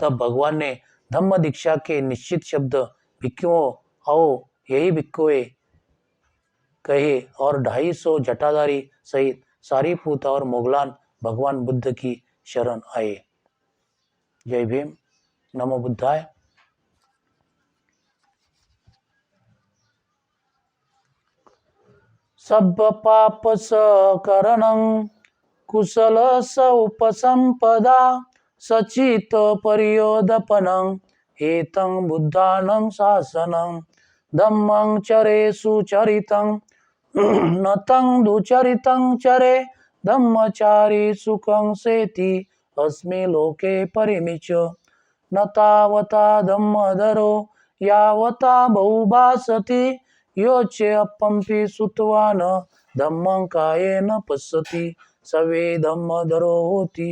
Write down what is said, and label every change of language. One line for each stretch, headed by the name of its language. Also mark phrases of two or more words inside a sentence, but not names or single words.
Hindi: तब भगवान ने धम्म दीक्षा के निश्चित शब्द भिक्षुओं आओ यही भिक्षुए कहे और 250 जटाधारी सहित सारीपुत और मोगलान भगवान बुद्ध की शरण आए। जय भीम। नमो बुद्धाय।
Pali: सब पाप सकरणं कुशल स उपसंपदा सचित परियोदपनं एतं बुद्धानं शासनं धम्मं चरे सुचरितं नतं दुचरितं चरे धम्मचारी सुखं सेति अस्मि लोके परिमिच न तावता धम्मधरो यावता बहुभासति योचे अपंपि सुतवान धम्मं कायेन पश्यति सवे धम्मधरो होति